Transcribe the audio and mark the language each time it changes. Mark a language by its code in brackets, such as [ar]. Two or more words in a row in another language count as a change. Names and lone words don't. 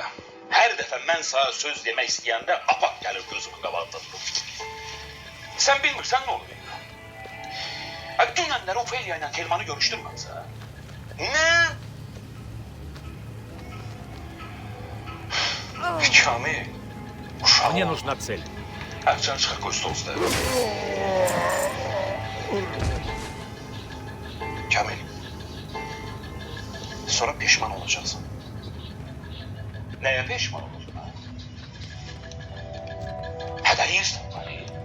[az] Hər dəfə mən sənə söz demək istəyəndə apaq gəlir gözümün qabağında durur. Sən bilmirsən nə olur? Dünənləri Ofeliya ilə Telmanı görüşdürməmsə. Ne? Kamil. Uşaq [ru] Мне [az] ol. [ru] нужна цель. [az] Çarı çıxaq qoy stol üstə. Kamil. [tr] Sonra pişman olacaksın. [az] Nəyə peşman olursun ha? Hədəliyirsən Lari.